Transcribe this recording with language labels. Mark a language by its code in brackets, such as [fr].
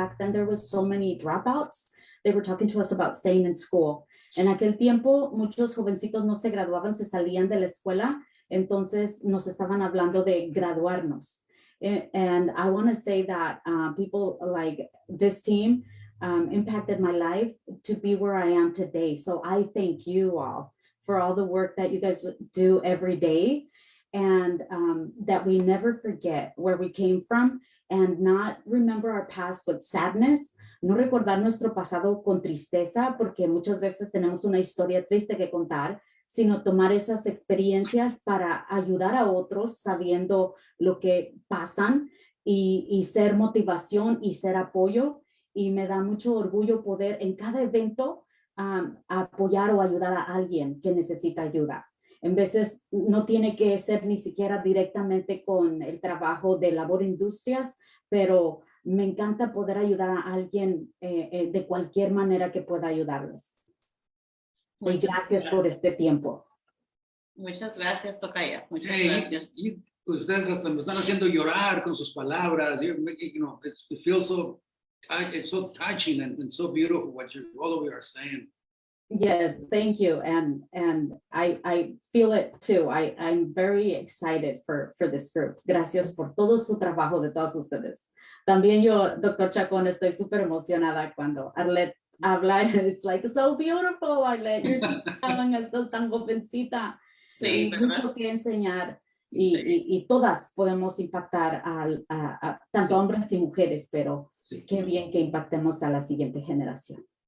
[en] Back then there was so many dropouts. They were talking to us about staying in school. [es] En aquel tiempo muchos jovencitos no se graduaban, se salían de la escuela. Entonces nos estaban hablando de graduarnos. [en] And I want to say that people like this team impacted my life to be where I am today. So I thank you all for all the work that you guys do every day, and that we never forget where we came from and not remember our past with sadness. [es] No recordar nuestro pasado con tristeza, porque muchas veces tenemos una historia triste que contar, sino tomar esas experiencias para ayudar a otros sabiendo lo que pasan y ser motivación y ser apoyo. Y me da mucho orgullo poder en cada evento apoyar o ayudar a alguien que necesita ayuda. En veces no tiene que ser ni siquiera directamente con el trabajo de labor industrias, pero me encanta poder ayudar a alguien de cualquier manera que pueda ayudarles. Y gracias por este tiempo. Muchas gracias, Tocaya. Muchas gracias. Ustedes hasta me están haciendo llorar con sus palabras. [en] You're making, you know, it feels so, it's so touching and so beautiful what all of you are saying. Yes, thank you. And I feel it too. I'm very excited for this group. [es] Gracias por todo su trabajo de todos ustedes. También yo, Dr. Chacón, estoy súper emocionada cuando Arlette habla. [en] It's like so beautiful, Arlette. You're [es] estás tan jovencita. Sí, mucho que enseñar y todas podemos impactar a tanto hombres y mujeres, pero qué bien que impactemos a la siguiente generación.